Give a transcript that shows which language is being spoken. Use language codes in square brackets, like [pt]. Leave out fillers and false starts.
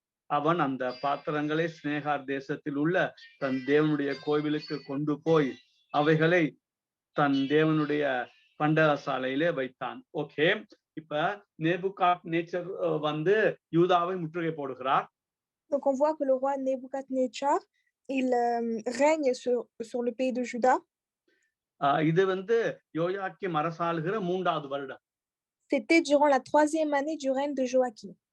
[ta] அவன் அந்த பாத்திரங்களை சினேகார் தேசத்தில் உள்ள தன் தேவனுடைய கோவிலுக்கு கொண்டு போய் அவைகளை தன் தேவனுடைய பண்டகசாலையிலே வைத்தான். ஓகே, இப்ப நேபுகாத்நேச்சர் வந்து யூதாவை முற்றுகை போடுகிறார். [fr] Donc on voit que le roi Nebuchadnezzar il règne sur le pays de Juda. [ta] இது வந்து யோயாக்கிம் அரசாளுகிற 3வது வருடம். [fr] C'était durant la 3e année du règne de Joachim.